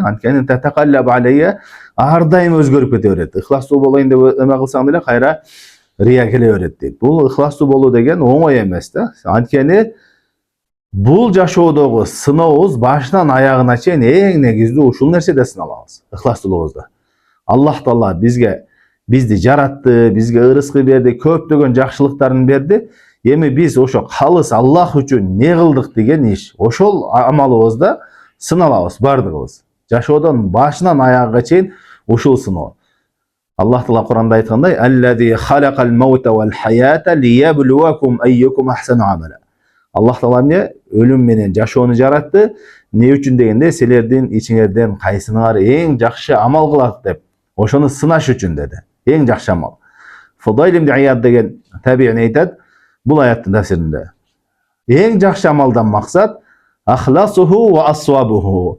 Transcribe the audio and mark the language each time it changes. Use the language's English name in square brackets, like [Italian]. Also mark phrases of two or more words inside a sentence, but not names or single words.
[Kyrgyz] Анткени [Arabic] تتقلب عليه, [Kyrgyz] ар дайым өзгөрүп кете берет. Ыхластуу болоюн деп эме кылсаң деле кайра рия келе берет дейт. Бул ыхластуу болуу деген оңой эмес да. Анткени бул жашоодогу сынообуз башынан аягына чейин эң негиздүү ушул нерседе сыналабыз, ыхластуулугубузда. Allah Taala bizdi жаратты, bizge ырыскы берди, көптөгөн жакшылыктарын берди. Эми биз ошо калыс Аллах үчүн не кылдык деген иш. Ошол амалыбызда сыналабыз бардыгыбыз. Жашоодон башынан аягына чейин ушул сыноо. Аллах Таала Куранда айткандай: [Arabic] "الذي خلق الموت والحياة ليبلوكم أيكم أحسن عملا." Аллах Таала эмне өлүм менен жашоону жаратты. Не үчүн дегенде, силердин ичиңерден кайсыңар эң жакшы амал кылат деп, ошону сынаш үчүн деди. Эң жакшы амал. Фудайл ибн Ияд деген табиин айтат, бул аяттын тафсиринде. Эң жакшы амалдан максат أخلصه وأصوبه.